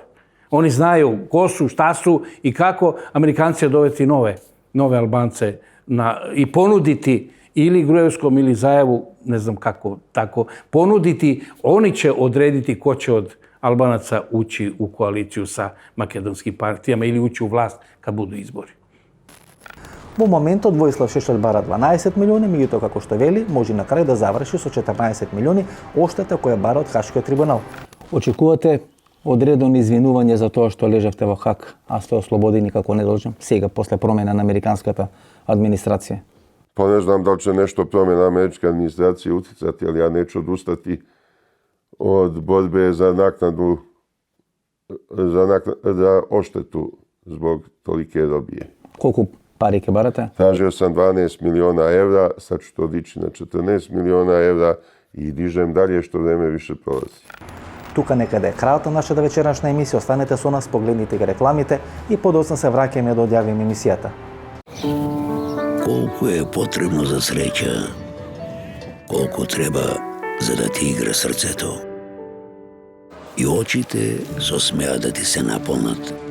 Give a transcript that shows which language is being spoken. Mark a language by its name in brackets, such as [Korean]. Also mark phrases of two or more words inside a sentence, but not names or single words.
[Serbian] Oni znaju ko su, šta su i kako Amerikanci će dovesti nove Albance i ponuditi ili Gruevskom ili Zajevu, ne znam kako, tako, ponuditi, oni će odrediti ko će od Albanaca ući u koaliciju sa makedonskim partijama ili ući u vlast kad budu izbori. [Macedonian] Во моментот Воислав Шешелj бара 12 милиони, меѓутоа како што вели, може на крај да заврши со 14 милиони оштета која бара од Хашкиот трибунал. Очекувате одредено извинување за тоа што лежавте во Хаг, а сте ослободени како недолжен, сега после промена на американската администрација? [Serbian] Pa ne znam da li će nešto promjena američke administracije uticati, ali ja neću odustati od borbe za naknadu, za odštetu zbog tolike robije. [Macedonian] Колку пари ќе барате? [Serbian] Tražio sam 12 miliona evra, sad ću to dići na 14 miliona evra i dižem dalje što vreme više prolazi. [Macedonian] Тука некаде е крајот на нашата вечерашна емисија. Останете со нас, погледнете ги рекламите и подоцна се враќаме да одјавиме емисијата. Колко е потребно за среќа, колко треба за да ти игра срцето. И очите со смеа да ти се наполнат.